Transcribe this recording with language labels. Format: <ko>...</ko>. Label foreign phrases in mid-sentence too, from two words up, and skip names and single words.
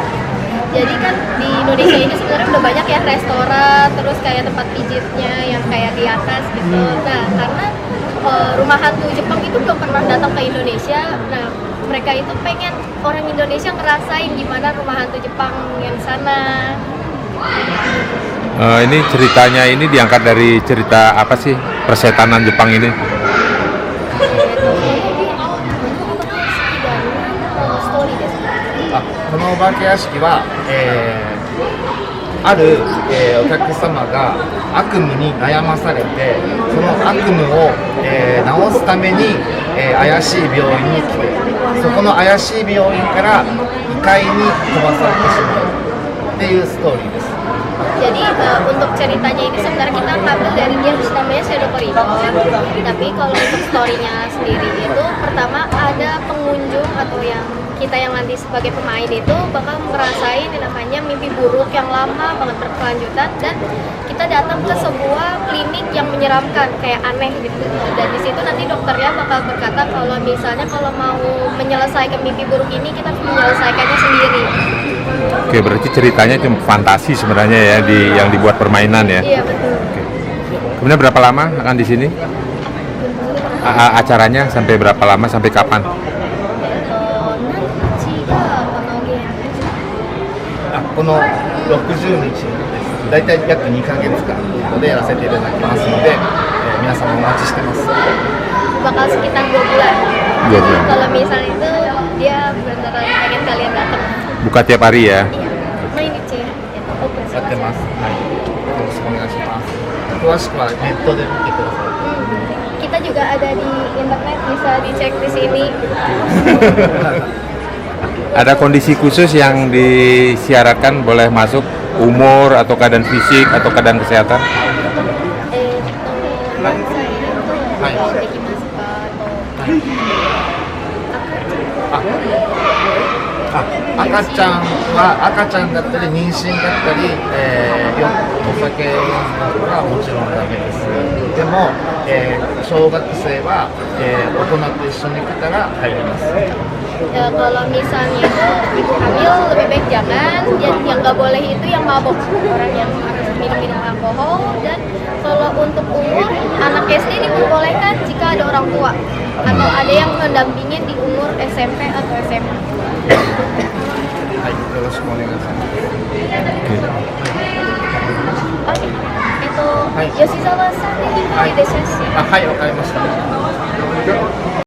<id>Jadi kan di Indonesia ini sebenarnya udah banyak ya restoran, terus kayak tempat pijitnya yang kayak di atas gitu. Nah, karena rumah hantu Jepang itu belum pernah datang ke Indonesia. Nah, mereka itu pengen orang Indonesia ngerasain gimana rumah hantu Jepang yang sana. Ini ceritanya ini diangkat dari cerita apa sih persetanan Jepang ini?</id> <ja>このお化け屋敷は、ある、お客様が悪夢に悩まされてその悪夢を、治すために、怪しい病院に来てそこの怪しい病院から異界に飛ばされてしまうっていうストーリーです。</ja> <id>Jadi untuk ceritanya ini sebenarnya kita ngambil dari game namanya Shadow Corridor. Tapi kalau untuk story-nya sendiri itu pertama ada pengunjung atau yang kita yang nanti sebagai pemain itu bakal merasain yang namanya mimpi buruk yang lama banget berkelanjutan dan kita datang ke sebuah klinik yang menyeramkan kayak aneh gitu. Dan di situ nanti dokternya bakal berkata kalau misalnya kalau mau menyelesaikan mimpi buruk ini kita harus menyelesaikannya sendiri. Oke, berarti ceritanya itu fantasi sebenarnya ya yang dibuat permainan ya. Iya betul. Oke. Kemudian berapa lama akan di sini? Acaranya sampai berapa lama sampai kapan?</id> <ja>この60日です。だいたい約2ヶ月間でやらせていただきますので、皆様お待ちしてます。</ja> <id>Bakal sekitar 2 bulan. 2 bulan. Kalau misalnya itu dia beneran pengen kalian datang. Buka tiap hari ya? Iya. Main di C. Open</id> <ja>やってます。はい。よろしくお願いします。詳しくはネットで見てください。</ja> <id>Kita juga ada di internet bisa dicek di sini. Ada kondisi khusus yang disyaratkan boleh masuk umur atau keadaan fisik atau keadaan kesehatan?</id> <ja>何歳でもできますか赤ちゃんは赤ちゃんだったり妊娠だったり、お酒飲むのはもちろんダメです。でも、小学生は、大人と一緒に来たら入れます。</ja> <id>Ya, kalau misalnya itu ibu hamil lebih baik jangan. Yang nggak boleh itu yang mabok, orang yang harus minum alkohol. Dan kalau untuk umur anak SD diperbolehkan jika ada orang tua atau ada yang mendampingin di umur SMP atau SMA.</id> <ja>はい、よろしくお願いします。吉澤さんでいいので写真。はい、わかりました。</ja>